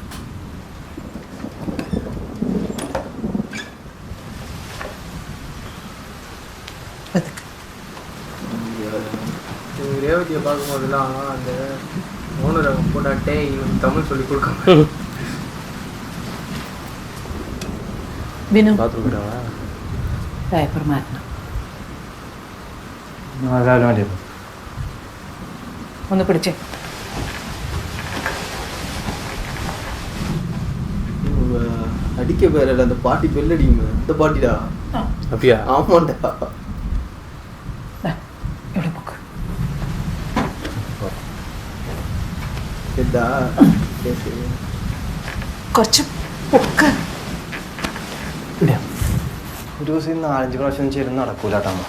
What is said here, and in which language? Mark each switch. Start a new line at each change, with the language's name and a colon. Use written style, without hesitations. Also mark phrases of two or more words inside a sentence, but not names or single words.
Tamil: ரேவதியை பார்க்கும்போதெல்லாம் அந்த ஓனர் போட்டாட்டே இவன் தமிழ் சொல்லி கொடுக்க
Malayalam: ഡയപ്പർ മാറ്റണം. രാവിലെ മാറ്റിയത് ഒന്ന് പിടിച്ചേ.
Tamil: அடிக்க பேர அந்த பாட்டி பெல் அடிக்குமே அந்த பாட்டிடா. அப்படியா? ஆமாண்டா.
Malayalam: ഇവിടെ പൊക്ക്. എന്താ കുറച്ച് പൊക്ക്. ഒരു ദിവസം 4-5 പ്രാവശ്യം ചേരുന്ന നടക്കൂലാട്ടമ്മ.